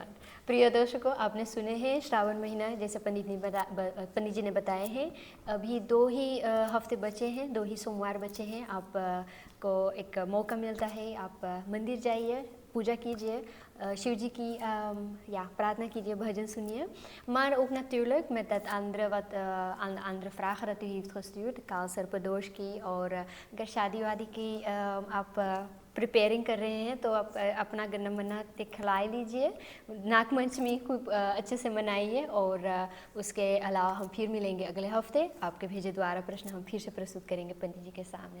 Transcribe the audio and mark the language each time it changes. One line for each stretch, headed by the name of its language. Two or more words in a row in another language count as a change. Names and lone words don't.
Hindi: प्रिय दर्शकों, आपने सुने हैं श्रावण महीना जैसे पंडित जी ने बताए हैं। अभी 2 ही हफ्ते बचे हैं, 2 ही सोमवार बचे हैं। आप को एक मौका मिलता है, आप मंदिर जाइए, पूजा कीजिए, शिव जी की या प्रार्थना कीजिए, भजन सुनिए.
Dutch: Maar ook natuurlijk met dat andere vragen dat u heeft gestuurd,
Hindi: काल सर्पदोष की, और अगर शादी वादी की आप प्रिपेयरिंग कर रहे हैं तो आप अपना गन्ना मन्ना दिखला लीजिए. नागपंचमी खूब अच्छे से मनाइए. और उसके अलावा हम फिर मिलेंगे अगले हफ्ते. आपके भेजे द्वारा प्रश्न हम फिर से प्रस्तुत करेंगे पंडित जी के सामने.